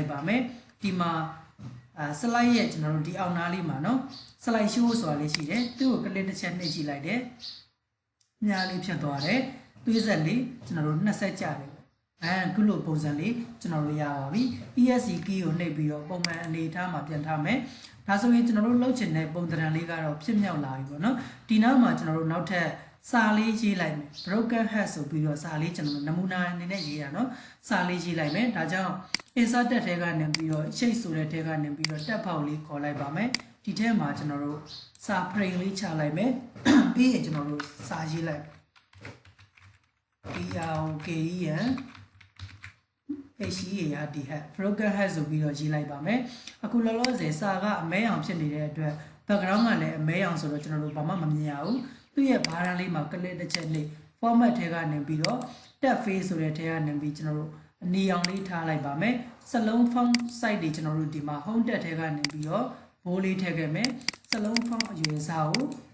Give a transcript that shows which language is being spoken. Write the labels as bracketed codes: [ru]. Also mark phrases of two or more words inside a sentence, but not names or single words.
[my] ပါမယ်ဒီမှာslide ရဲ့ကျွန်တော်တို့ဒီအောက်နားလေးမှာเนาะ [en] slide show [my] ဆိုတာလေးရှိတယ်သူ့ကို click တစ်ချက်နှိပ်ကြည့်လိုက်တယ်ညာလေးဖြတ်သွားတယ်သွေးဆက်လေးကျွန်တော် တို့2ဆက်ကျတယ်ခုလိုပုံစံလေးကျွန်တော်တို့ရပါပြီ [en] ESC key [my] ကိုနှိပ်ပြီးတော့ပုံမှန်အနေထားမှာပြန်ထားမယ်ဒါဆိုရင်ကျွန်တော်တို့လှုပ်ချင်တဲ့ပုံသဏ္ဍာန်လေးကတော့ဖြစ်မြောက်လာပြီပေါ့နော်ဒီနောက်မှာကျွန်တော်တို့နောက်ထပ်စာလေးရေးလိုက်မယ် [en] broken head [my] ဆိုပြီးတော့စာလေးကျွန်တော်တို့နမူနာအနေနဲ့ရေးရနော်စာလေးရေးလိုက်မယ်ဒါကြောင့် insert တက်ထဲကနေပြီးတော့ shape ဆိုတဲ့ထဲကနေပြီးတော့တက်ဖောက်လေးခေါ်လိုက်ပါမယ်ဒီထဲမှာကျွန်တော်တို့စာ frame လေးချလိုက်မယ်ပြီးရင်ကျွန်တော်တို့စာရေးလိုက် [en] PROKEN HEAD head broken head [my] ဆိုပြီးတော့ရေးလိုက်ပါမယ်အခုလောလောဆယ်စာကအမဲအောင်ဖြစ်နေတဲ့အတွက် background ကလည်းအမဲအောင်ဆိုတော့ကျွန်တော်တို့ဘာမှမမြင်ရဘူးသူ့ရဲ့ဘားရန်လေးမှာ click တစ်ချက်နှိပ် format ထဲကနေပြီးတော့ [en] tab face [my] ဆိုတဲ့ထဲကနေပြီးကျွန်တော်တို့အနီအောင်လေးထားလိုက်ပါမယ်စလုံး [en] font size [my] တွေကျွန်တော်တို့ဒီမှာ [en] home tab [my] ထဲကနေပြီးတော့ဘိုးလေးထည့်ခဲ့မယ်စလုံး font အရွယ်စားကို